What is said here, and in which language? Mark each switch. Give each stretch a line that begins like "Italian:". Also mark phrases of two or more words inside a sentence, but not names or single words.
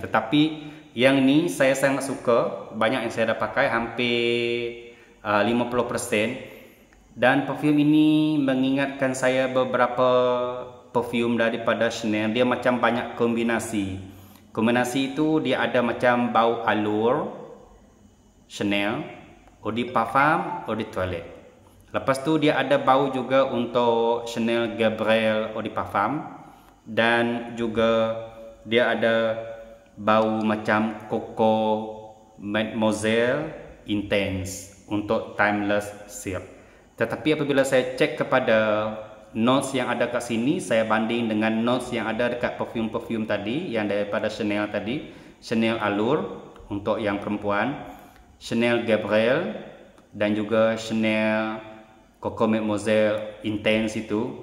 Malay: Tetapi yang ni saya sangat suka. Banyak yang saya dah pakai, hampir 50%. Dan perfume ini mengingatkan saya beberapa perfume daripada Chanel. Dia macam banyak kombinasi. Kombinasi itu dia ada macam bau Allure Chanel,
French: eau de parfum, eau de toilette.
Malay: Lepas tu dia ada bau juga untuk Chanel Gabrielle
French: eau de parfum.
Malay: Dan juga dia ada bau macam Coco Mademoiselle Intense untuk Timeless Silk. Tetapi apabila saya cek kepada notes yang ada kat sini, saya banding dengan notes yang ada dekat perfume tadi, yang daripada Chanel tadi, Chanel Allure untuk yang perempuan, Chanel Gabrielle, dan juga Chanel Coco Mademoiselle Intense itu.